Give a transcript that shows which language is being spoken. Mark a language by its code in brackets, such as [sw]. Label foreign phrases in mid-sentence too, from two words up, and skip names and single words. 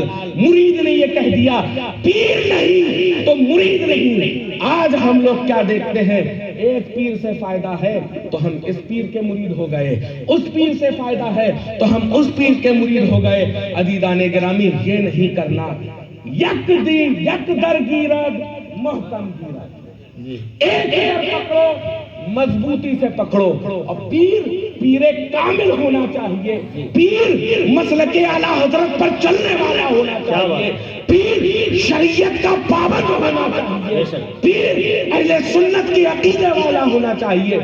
[ur] مرید نے یہ کہہ دیا پیر نہیں تو مرید نہیں. آج ہم لوگ کیا دیکھتے ہیں, ایک پیر سے فائدہ ہے تو ہم اس پیر کے مرید ہو گئے, اس پیر سے فائدہ ہے تو ہم اس پیر کے مرید ہو گئے. عزیزان گرامی یہ نہیں کرنا. [fa] یک دی یک در گیرد محکم گیرد, [ur] ایک در پکڑو مضبوطی سے پکڑو. اور پیر کامل ہونا چاہیے, پیر مسلک اعلیٰ حضرت پر چلنے والا ہونا چاہیے, پیر شریعت کا پابند ہونا چاہیے, پیر اہل سنت کی عقیدے والا ہونا چاہیے.